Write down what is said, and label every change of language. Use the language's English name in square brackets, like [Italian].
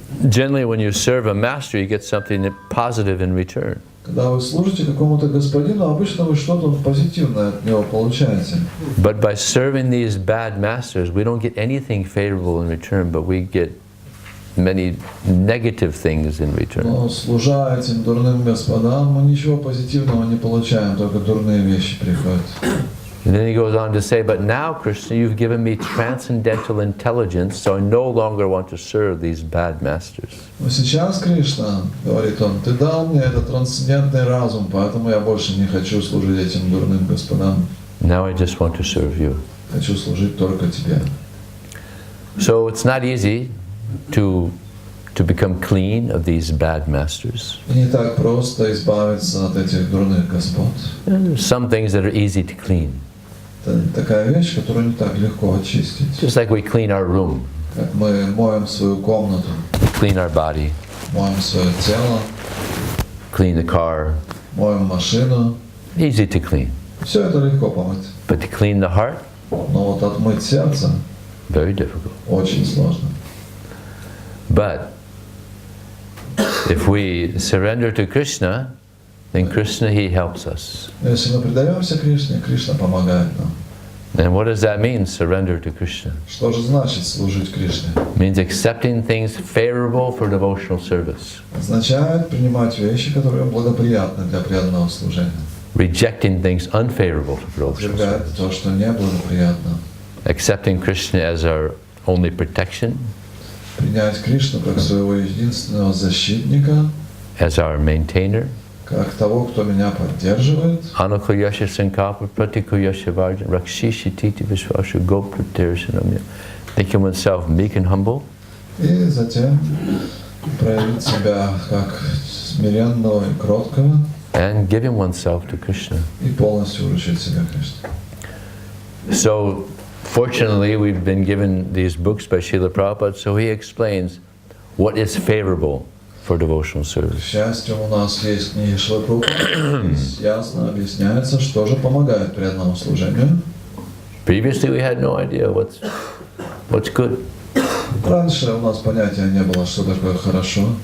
[English] Generally, when you serve a master, you get something positive in return. [Russian] Когда вы служите какому-то господину, обычно вы что-то позитивное от него получаете. [English] But by serving these bad masters, we don't get anything favorable in return, but we get many negative things in return. [Russian] Но служа этим дурным господам, мы ничего позитивного не получаем, только дурные вещи приходят. [English] And then he goes on to say, but now, Krishna, you've given me transcendental intelligence, so I no longer want to serve these bad masters. [Russian] Но сейчас, Кришна, говорит он, ты дал мне этот трансцендентный разум, поэтому я больше не хочу служить этим дурным господам. [English] Now I just want to serve you. [Russian] Хочу служить только тебе. [English] So it's not easy to become clean of these bad masters. [Russian] И не так просто избавиться от этих дурных господ. [English] And there's some things that are easy to clean. [Russian] Это такая вещь, которую не так легко очистить. [English] Just like we clean our room. [Russian] Как мы моем свою комнату, [English] We clean our body, [Russian] моем свое тело, [English] clean the car. [Russian] моем машину. [English] Easy to clean. [Russian] Все это легко помыть. [English] But to clean the heart, [Russian] Но вот отмыть сердце [English] very difficult. [Russian] очень сложно. [English] But if we surrender to Krishna, then Krishna, he helps us. [Russian] Если мы предаемся Кришне, Кришна помогает нам. [English] And what does that mean, surrender to Krishna? [Russian] Что же значит служить Кришне? [English] It means accepting things favorable for devotional service. [Russian] Означает принимать вещи, которые благоприятны для преданного служения. [English] Rejecting things unfavorable for devotional service. [Russian] Отвергать то, что неблагоприятно. [English] Accepting Krishna as our only protection. [Russian] Принять Кришну как своего единственного защитника. [English] As our maintainer. [Russian] Как того, кто меня поддерживает. [Sanskrit] Anukuyasha sankapa pratikuyasha varjan rakshishi titi vishvashu gopratirsanamya. [English] Thinking oneself meek and humble. [Russian] И затем проявить себя как смиренного и кроткого. [English] And giving oneself to Krishna. [Russian] И полностью вручить себя Кришне. [English] So, fortunately, we've been given these books by Srila Prabhupada, so he explains what is favorable for devotional service. [Russian] К счастью, у нас есть книги Шрилы Прабхупады. Здесь ясно объясняется, что же помогает преданному служению. [English] Previously, we had no idea what's good. [Russian] Раньше у нас понятия не было, что такое хорошо.